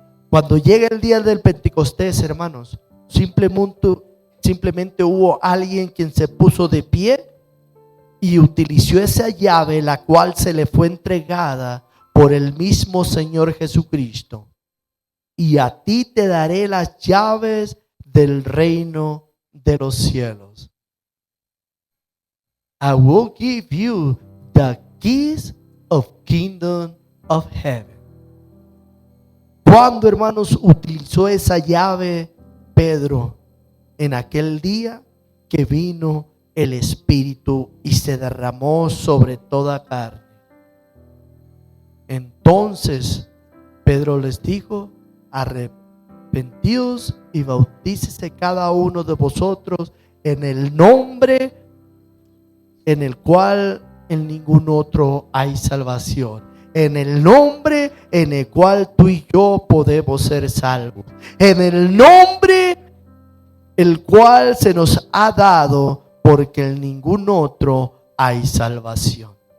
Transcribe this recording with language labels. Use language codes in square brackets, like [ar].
[es] Cuando llega el día del Pentecostés, hermanos, simplemente hubo alguien quien se puso de pie y utilizó esa llave, la cual se le fue entregada por el mismo Señor Jesucristo. Y a ti te daré las llaves del reino de los cielos. [en] I will give you the keys of kingdom of heaven. [es] Cuando, hermanos, utilizó esa llave Pedro, en aquel día que vino el Espíritu y se derramó sobre toda carne. En Entonces Pedro les dijo: arrepentíos y bautícese cada uno de vosotros en el nombre en el cual en ningún otro hay salvación, en el nombre en el cual tú y yo podemos ser salvos, en el nombre el cual se nos ha dado, porque en ningún otro hay salvación.